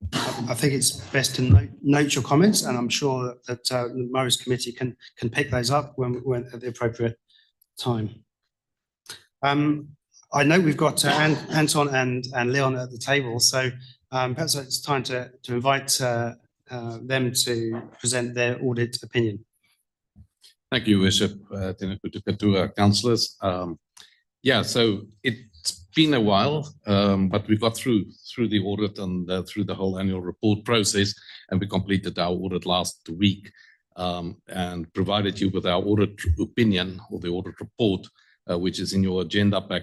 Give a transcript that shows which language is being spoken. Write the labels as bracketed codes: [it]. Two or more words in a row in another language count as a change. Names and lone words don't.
[en] I think it's best to note your comments, and I'm sure that the Morris Committee can pick those up when at the appropriate time. I know we've got Anton and Leon at the table, so perhaps it's time to invite them to present their audit opinion. Thank you, Bishop. [mi] Tēnā koutou katoa, [en] councillors. Yeah, so it's been a while, but we got through the audit and through the whole annual report process, and we completed our audit last week and provided you with our audit opinion or the audit report, which is in your agenda pack.